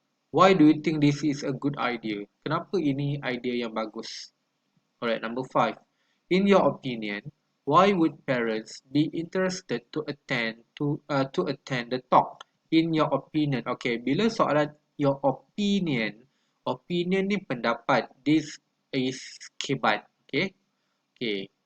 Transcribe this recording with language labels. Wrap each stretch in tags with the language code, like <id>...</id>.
<en>Why do you think this is a good idea?</en> <ms>Kenapa ini idea yang bagus?</ms> <en>Alright, number 5. In your opinion, why would parents be interested to attend the talk? In your opinion. Okay,</en> <ms>bila soalan your opinion ni pendapat.</ms> <en>This is kebat. Okay. Okay.</en>